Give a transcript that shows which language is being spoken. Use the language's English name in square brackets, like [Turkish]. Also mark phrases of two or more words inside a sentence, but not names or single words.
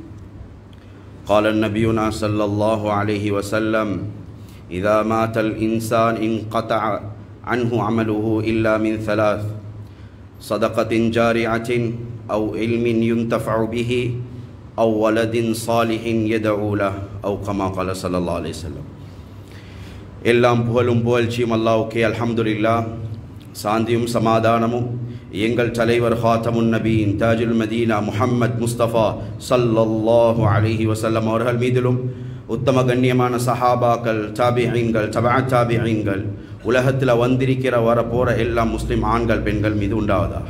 [Arabic] قال النبينا صلى الله عليه وسلم: إذا مات الإنسان انقطع عنه عمله إلا من ثلاث: صدقة جارعة أو علم ينتفع به أو ولد صالح يدعو له أو كما قال صلى الله عليه وسلم. [Tamil] எல்லாம் புகழும் புகழ்ச்சியும் அல்லாஹ்வுக்கே. [Arabic] அல்ஹம்துலில்லாஹ். [Tamil] சாந்தியும் சமாதானமும் எங்கள் தலைவர் [Arabic] خاتم النبيين تاج المدينة [Tamil] முஹம்மத் முஸ்தபா [Arabic] صلى الله عليه وسلم [Tamil] அவர்கள் மீதிலும் உத்தம கண்ணியமான சஹாபாக்கள், தாபிஈன்கள், தபஅ தாபிஈன்கள், உலகத்தில் வந்திருக்கிற வரப்போகிற எல்லா முஸ்லீம் ஆண்கள் பெண்கள் மீது உண்டாவதாக.